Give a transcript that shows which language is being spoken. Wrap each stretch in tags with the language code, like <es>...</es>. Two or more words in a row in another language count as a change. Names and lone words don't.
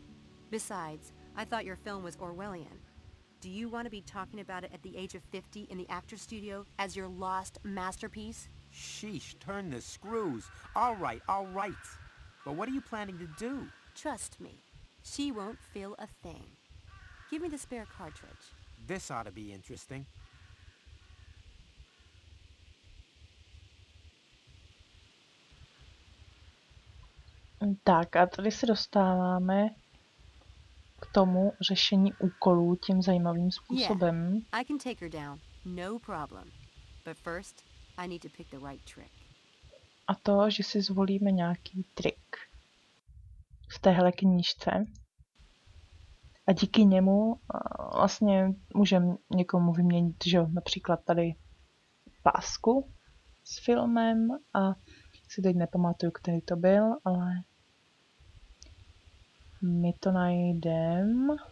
<en>Besides, I thought your film was Orwellian. Do you want to be talking about it at the age of 50 in the actor studio as your lost masterpiece? Sheesh, turn the screws. All right, all right. But what are you planning to do? Trust me, she won't feel a thing. Give me the spare cartridge. This ought to be interesting.</en> <cs>Tak a tady se dostáváme k tomu řešení úkolů tím zajímavým způsobem.</cs> <en>Yeah, I can take her down, no problem. But first, I need to pick the right trick.</en> <cs>A to, že si zvolíme nějaký trik v téhle knížce. A díky němu vlastně můžeme někomu vyměnit, že například tady pásku s filmem a si teď nepamatuju, který to byl, ale my to najdeme.</cs>